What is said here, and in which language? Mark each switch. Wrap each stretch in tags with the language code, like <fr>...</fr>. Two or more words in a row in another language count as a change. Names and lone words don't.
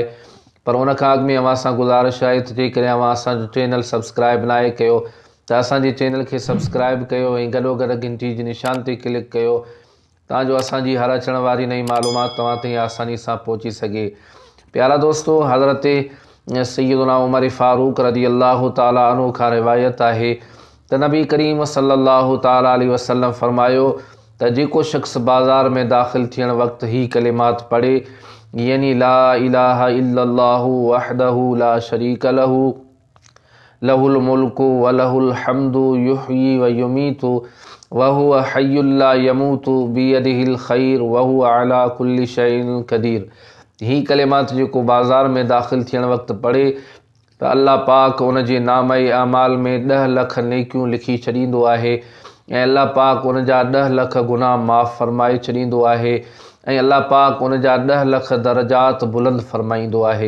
<sd>पर उन खां अॻु में अव्हां सां गुज़ारिश आहे त जेकॾहिं अव्हां असांजो चैनल सब्सक्राइब न आहे कयो त असांजे चैनल खे सब्सक्राइब कयो ऐं गॾोगॾु घंटी जे निशान ते क्लिक कयो ताजो असांजी हर अचण वारी नई मालूमात तव्हां ताईं आसानी सां पहुची सघे। प्यारा दोस्तों, हज़रत सैयदना उमर फारूक</sd> <ar>رضي الله تعالى عنه</ar> <sd>खां रिवायत आहे त नबी करीम</sd> <ar>صلى الله تعالى عليه وسلم</ar> <sd>फरमायो त जेको शख्स बाज़ार में दाखिल थियण वक्त ही कलिमात पढ़े यानी</sd> <ar>لا إله إلا الله وحده لا شريك له له الملك وله الحمد يحيي ويميت وهو حي لا يموت بيده الخير وهو على كل شيء قدير.</ar> <sd>ही कलिमात जेको बाज़ार में दाखिल थियण वक्त पढ़े त अल्लाह पाक उन जे नाम ए अमाल में 10 लख नेकियूं लिखी छॾींदो आहे ऐं अल्लाह पाक उन जा 10 लख गुनाह माफ़ फरमाए छॾींदो आहे ऐं अल्लाह पाक उन जा 10 लख दरजात बुलंद फरमाईंदो आहे।</sd>